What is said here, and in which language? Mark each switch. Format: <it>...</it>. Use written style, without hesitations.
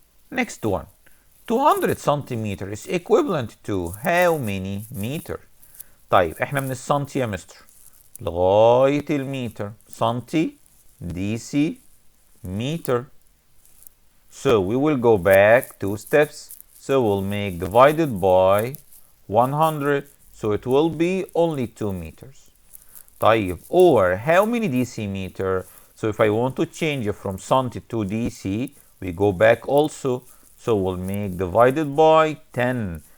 <en>Next one, 200 centimeter is equivalent to how many meter?</en> <ar>طيب احنا من السنتي يا مستر لغاية المتر، سنتي ديسي meter.</ar> <en>So we will go back 2 steps, so we'll make divided by 100, so it will be only 2 meters. طيب, or how many decimeter? So if I want to change it from centi to dc, we go back also, so we'll make divided by 10.</en>